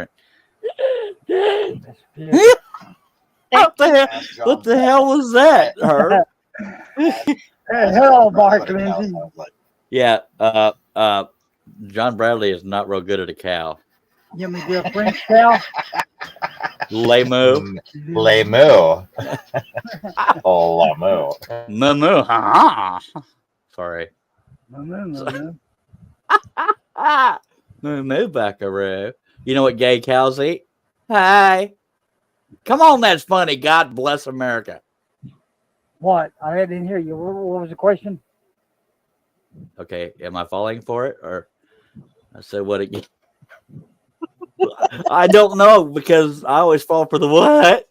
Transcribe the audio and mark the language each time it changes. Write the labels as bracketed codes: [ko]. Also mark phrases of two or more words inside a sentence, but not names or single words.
[en] That's good. What the hell? Ask John. What the hell was that, Herb? Hello, Bark, What a cow Lindsay. sounds like. Yeah, John Bradley is not real good at a cow. You want me to do a French cow? Lay moo. Les Moo. Oh, La Moo. Moo moo. Ha ha. Sorry. No. Moo moo buckaroo. You know what gay cows eat? Hi. Come on, that's funny. God bless America. What? I didn't hear you. What was the question? Okay, am I falling for it, or I said what again? I don't know, because I always fall for the what.